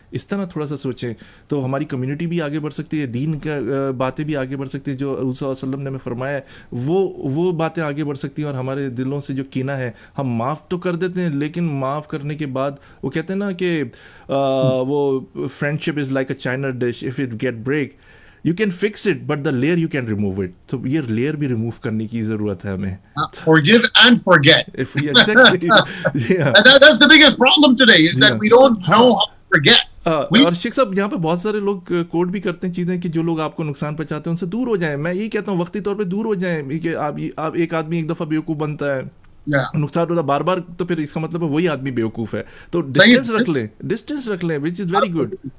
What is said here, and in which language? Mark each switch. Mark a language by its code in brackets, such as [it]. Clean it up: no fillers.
[hi] इस तरह थोड़ा सा सोचें, तो हमारी कम्युनिटी भी आगे बढ़ सकती है, दीन का बातें भी आगे बढ़ सकती हैं. जो रसूल वसल्लम ने हमें फरमाया है, वो बातें आगे बढ़ सकती हैं. और हमारे दिलों से जो कीना है, हम माफ़ तो कर देते हैं, लेकिन माफ़ करने के बाद वो कहते हैं ना कि वो [en] Friendship is like a china dish, if it get break you can fix it, but the layer you can remove it. [hi] So ये layer भी remove करने की ज़रूरत है हमें. [en] Forgive and forget. Exactly. Yeah. That's the biggest problem today is that we don't know how to forget. [hi] और शेख साहब, यहाँ पे बहुत सारे लोग कोड भी करते हैं चीज़ें कि जो लोग आपको नुकसान पहुंचाते हैं उनसे दूर हो जाएं. मैं यही कहता हूँ, वक्ती तौर पे दूर हो जाएं. कि आप एक आदमी एक दफ़ा बेवकूफ़ बनता है, नुकसान होता बार बार, तो फिर इसका मतलब है वही आदमी बेवकूफ़ है. [en] तो डिस्टेंस [hi] रख लें, [en] Which is very good.